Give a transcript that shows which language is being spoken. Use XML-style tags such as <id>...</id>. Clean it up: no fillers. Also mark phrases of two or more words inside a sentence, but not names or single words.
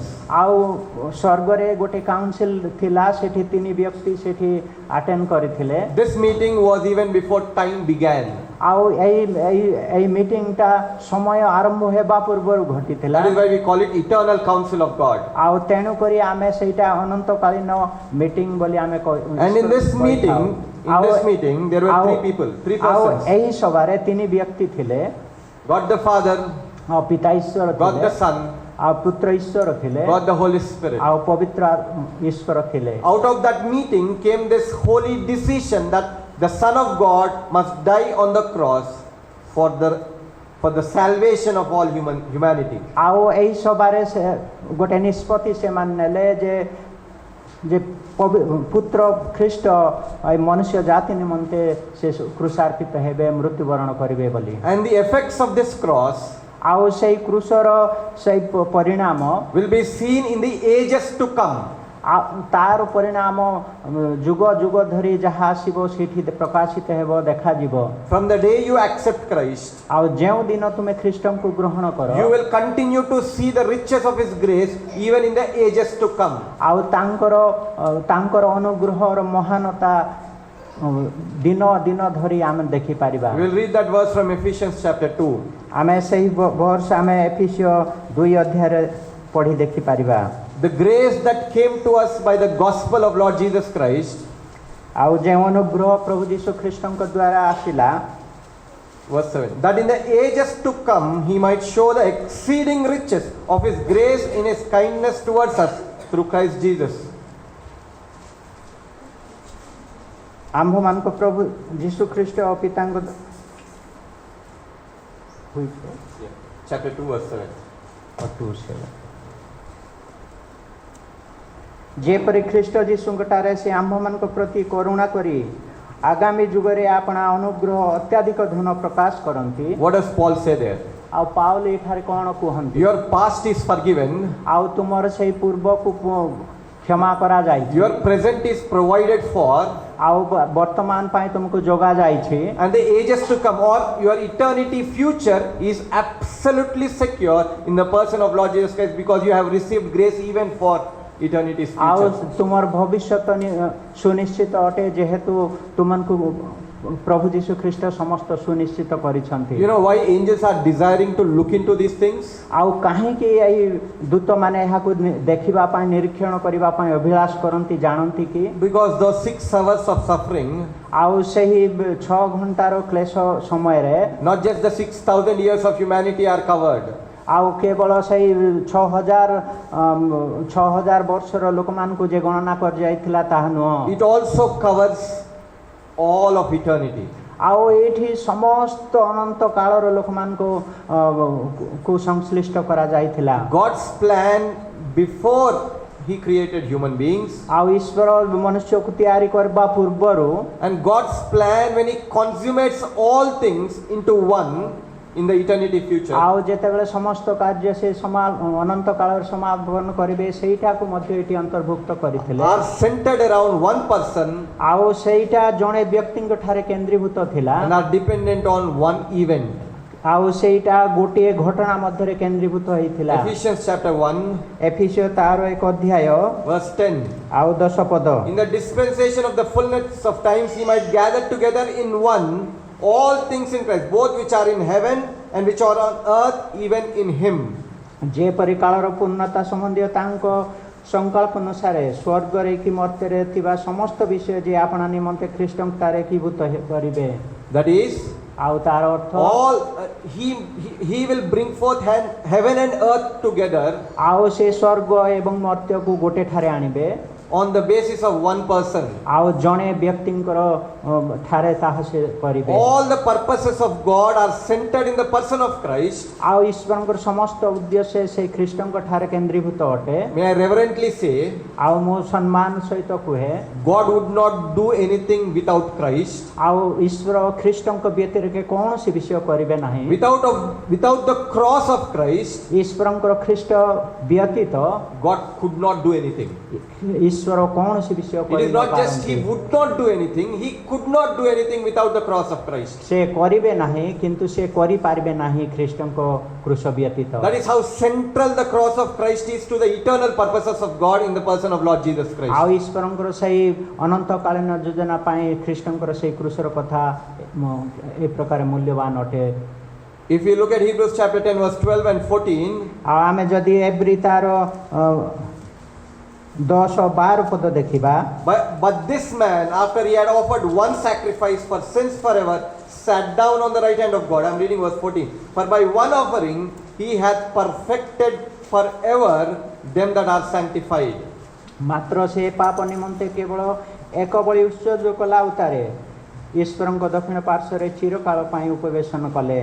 <or>ଆଉ ସ୍ୱର୍ଗରେ ଗୋଟେ କାଉନସିଲ ଥିଲା, ସେଠି 3 ବ୍ୟକ୍ତି ସେଠି ଆଟେଣ୍ଡ କରିଥିଲେ।</or> <en>This meeting was even before time began.</en> <or>ଆଉ ଏଇ ମିଟିଂଟା ସମୟ ଆରମ୍ଭ ହେବା ପୂର୍ବରୁ ଘଟିଥିଲା।</or> <en>That is why we call it eternal council of God.</en> <or>ଆଉ ତେଣୁ କରି ଆମେ ସେଇଟା ଅନନ୍ତକାଳୀନ ମିଟିଂ ବୋଲି ଆମେ</or> <en>And in this meeting there were 3 people, 3</en> <or>ଆଉ</or> <en>persons.</en> <or>ଏହି ସଭାରେ 3 ବ୍ୟକ୍ତି ଥିଲେ।</or> <en>God the Father,</en> <or>ପିତା ଈଶ୍ୱର</or> <en>God</en> <or>ଥିଲେ,</or> <en>the Son,</en> <or>ଆଉ ପୁତ୍ର ଈଶ୍ୱର ଥିଲେ,</or> <en>God the Holy Spirit.</en> <or>ଆଉ ପବିତ୍ର ଈଶ୍ୱର ଥିଲେ।</or> <en>Out of that meeting came this holy decision that the Son of God must die on the cross for the salvation of all humanity.</en> <or>ଆଉ ଏହି ସଭାରେ ଗୋଟେ ନିଷ୍ପତ୍ତି ସେମାନେ ନେଲେ ଯେ ପୁତ୍ର ଖ୍ରୀଷ୍ଟ ଏ ମନୁଷ୍ୟ ଜାତି ନିମନ୍ତେ ସେ କୃଷାର୍ପିତ ହେବେ, ମୃତ୍ୟୁବରଣ କରିବେ ବୋଲି।</or> <en>And the effects of this cross</en> <or>ଆଉ ସେଇ କୃଷର ସେଇ ପରିଣାମ</or> <en>will be seen in the ages to come.</en> <or>ତାର ପରିଣାମ ଯୁଗ ଯୁଗ ଧରି ଯାହା ଆସିବ ସେଠି ପ୍ରକାଶିତ ହେବ, ଦେଖାଯିବ।</or> <en>From the day you accept Christ,</en> <or>ଆଉ ଯେଉଁ ଦିନ ତୁମେ ଖ୍ରୀଷ୍ଟଙ୍କୁ ଗ୍ରହଣ କର,</or> <en>you will continue to see the riches of His grace even in the ages to come.</en> <or>ଆଉ ତାଙ୍କର ଅନୁଗ୍ରହର ମହାନତା ଦିନ ଦିନ ଧରି ଆମେ ଦେଖିପାରିବା।</or> <en>We will read that verse from Ephesians chapter 2.</en> <or>ଆମେ ସେହି ବର୍ଷ ଆମେ ଏଫେସୀୟ 2 ଅଧ୍ୟାୟରେ ପଢ଼ି ଦେଖିପାରିବା।</or> <en>The grace that came to us by the gospel of Lord Jesus Christ,</en> <or>ଆଉ ଯେଉଁ ଅନୁଗ୍ରହ ପ୍ରଭୁ ଯୀଶୁ ଖ୍ରୀଷ୍ଟଙ୍କ ଦ୍ୱାରା ଆସିଲା,</or> <en>verse 7, that in the ages to come He might show the exceeding riches of His grace in His kindness towards us through Christ Jesus.</en> <or>ଆମ୍ଭମାନଙ୍କ ପ୍ରଭୁ ଯୀଶୁ ଖ୍ରୀଷ୍ଟ ପିତାଙ୍କ</or> <en>Chapter 2 verse 7.</en> <or>ଯେପରି ଖ୍ରୀଷ୍ଟ ଯୀଶୁଙ୍କଠାରେ ସେ ଆମ୍ଭମାନଙ୍କ ପ୍ରତି କରୁଣା କରି ଆଗାମୀ ଯୁଗରେ ଆପଣା ଅନୁଗ୍ରହ ଅତ୍ୟଧିକ ଧନ ପ୍ରକାଶ କରନ୍ତି।</or> <en>What does Paul say there?</en> <or>ଆ ପାଉଲ ଏଠାରେ କଣ କୁହନ୍ତି</or> <en>your past is forgiven,</en> <or>ଆ ତୁମର ସେହି ପୂର୍ବ କୁ କ୍ଷମା କରା ଯାଇ</or> <en>your present is provided for,</en> <or>ଆ ବର୍ତ୍ତମାନ ପାଇଁ ତୁମକୁ ଯୋଗା ଯାଇ ଛି</or> <en>and the ages to come, or your eternity future is absolutely secure in the person of Lord Jesus Christ, because you have received grace even for eternity's</en> <or>ଆଉ</or> <en>future.</en> <or>ତୁମର ଭବିଷ୍ୟତ ସୁନିଶ୍ଚିତ ଅଟେ ଯେହେତୁ ତୁମକୁ ପ୍ରଭୁ ଯୀଶୁ ଖ୍ରୀଷ୍ଟ ସମସ୍ତ ସୁନିଶ୍ଚିତ କରିଛନ୍ତି</or> <en>You know why angels are desiring to look into these things?</en> <or>ଆଉ କାହିଁକି ଏଇ ଦୂତମାନେ ଏହାକୁ ଦେଖିବା ପାଇଁ ନିରୀକ୍ଷଣ କରିବା ପାଇଁ ଅଭିଳାଷ କରନ୍ତି ଜାଣନ୍ତି କି</or> <en>Because those 6 hours of suffering,</en> <or>ଆଉ ସେହି 6 ଘଣ୍ଟାର କ୍ଲେଶ ସମୟରେ</or> <en>not just the 6,000 years of humanity are covered,</en> <or>ଆଉ କେବଳ ସେଇ 6,000 ବର୍ଷର ଲୋକମାନଙ୍କୁ ଯେ ଗଣନା କରାଯାଇଥିଲା ତାହା ନୁହଁ</or> <en>it also covers all of eternity.</en> <or>ଆଉ ଏଇଠି ସମସ୍ତ ଅନନ୍ତ କାଳର ଲୋକମାନଙ୍କୁ କୁ ସଂଶ୍ଳିଷ୍ଟ କରାଯାଇଥିଲା</or> <en>God's plan before He created human beings,</en> <or>ଆଉ ଈଶ୍ୱର ମନୁଷ୍ୟକୁ ତିଆରି କରିବା ପୂର୍ବରୁ</or> <en>and God's plan when He consummates all things into one in the eternity future,</en> <or>ଆଉ ଯେତେବେଳେ ସମସ୍ତ କାର୍ଯ୍ୟ ସେ ଅନନ୍ତ କାଳରେ ସମାପନ କରିବେ ସେଇଟାକୁ ମଧ୍ୟ ଏଠି ଅନ୍ତର୍ଭୁକ୍ତ କରିଥିଲେ</or> <en>are centered around one person</en> <or>ଆଉ ସେଇଟା ଜଣେ ବ୍ୟକ୍ତିଙ୍କ ଠାରେ କେନ୍ଦ୍ରୀଭୂତ ଥିଲା</or> <en>and are dependent on one event.</en> <or>ଆଉ ସେଇଟା ଗୋଟିଏ ଘଟଣା ମଧ୍ୟରେ କେନ୍ଦ୍ରୀଭୂତ ହେଇଥିଲା</or> <en>Ephesians chapter 1,</en> <or>ଏଫିସିଓ ତାର 1 ଅଧ୍ୟାୟ</or> <en>verse 10.</en> <or>ଆଉ 10 ପଦ</or> <en>In the dispensation of the fullness of times, He might gather together in one all things in Christ, both which are in heaven and which are on earth, even in Him.</en> <or>ଯେପରି କାଳର ପୂର୍ଣ୍ଣତା ସମ୍ବନ୍ଧୀୟ ତାଙ୍କ ସଂକଳ୍ପ ଅନୁସାରେ ସ୍ୱର୍ଗରେ କି ମର୍ତ୍ତ୍ୟରେ ଥିବା ସମସ୍ତ ବିଷୟ ଯେ ଆପଣା ନିମନ୍ତେ ଖ୍ରୀଷ୍ଟଙ୍କଠାରେ ଏକୀଭୂତ କରିବେ</or> <en>That is,</en> <or>ଆଉ ତାର ଅର୍ଥ</or> <en>all he will bring forth heaven and earth together</en> <or>ଆଉ ସେ ସ୍ୱର୍ଗ ଏବଂ ମର୍ତ୍ତ୍ୟକୁ ଗୋଟେ ଠାରେ ଆଣିବେ</or> <en>on the basis of one person.</en> <or>ଆଉ ଜଣେ ବ୍ୟକ୍ତିଙ୍କର ଠାରେ ତାହା ସେ କରିବେ</or> <en>All the purposes of God are centered in the person of Christ.</en> <or>ଆଉ ଈଶ୍ୱରଙ୍କର ସମସ୍ତ ଉଦ୍ଦେଶ୍ୟ ସେ ଖ୍ରୀଷ୍ଟଙ୍କ ଠାରେ କେନ୍ଦ୍ରୀଭୂତ ଅଟେ</or> <en>May I reverently say,</en> <or>ଆଉ ମୁଁ ସମ୍ମାନ ସହିତ କୁହେ</or> <en>God would not do anything without Christ.</en> <or>ଆଉ ଈଶ୍ୱର ଖ୍ରୀଷ୍ଟଙ୍କ ବ୍ୟତିରେକ କୌଣସି ବିଷୟ କରିବେ ନାହିଁ</or> <en>Without the cross of Christ,</en> <or>ଈଶ୍ୱରଙ୍କର ଖ୍ରୀଷ୍ଟ ବ୍ୟତୀତ</or> <en>God could not do anything.</en> <or>ଈଶ୍ୱର କୌଣସି ବିଷୟ</or> <en>It is not just He would not do anything, He could not do anything without the cross of Christ.</en> <or>ସେ କରିବେ ନାହିଁ କିନ୍ତୁ ସେ କରିପାରିବେ ନାହିଁ ଖ୍ରୀଷ୍ଟଙ୍କ କ୍ରୁଶ ବ୍ୟତୀତ</or> <en>That is how central the cross of Christ is to the eternal purposes of God in the person of Lord Jesus</en> <or>ଆଉ</or> <en>Christ.</en> <or>ଈଶ୍ୱରଙ୍କର ସେଇ ଅନନ୍ତକାଳୀନ ଯୋଜନା ପାଇଁ ଖ୍ରୀଷ୍ଟଙ୍କର ସେଇ କ୍ରୁଶର କଥା ଏ ପ୍ରକାର ମୂଲ୍ୟବାନ ଅଟେ</or> <en>If you look at Hebrews chapter 10 verse 12 and 14,</en> <or>ଆଉ ଆମେ ଯଦି ଏବ୍ରି ତାର 10-12 ପଦ ଦେଖିବା</or> <en>but this man, after he had offered one sacrifice for sins forever, sat down on the right hand of God. I am reading verse 14. For by one offering he hath perfected forever them that are sanctified.</en> <or>ମାତ୍ର ସେ ପାପ ନିମନ୍ତେ କେବଳ ଏକ ବଳି ଉତ୍ସର୍ଗ କଲା ଉତାରେ ଈଶ୍ୱରଙ୍କ ଦକ୍ଷିଣ ପାର୍ଶ୍ୱରେ ଚିରକାଳ ପାଇଁ ଉପବେଶନ କଲେ</or>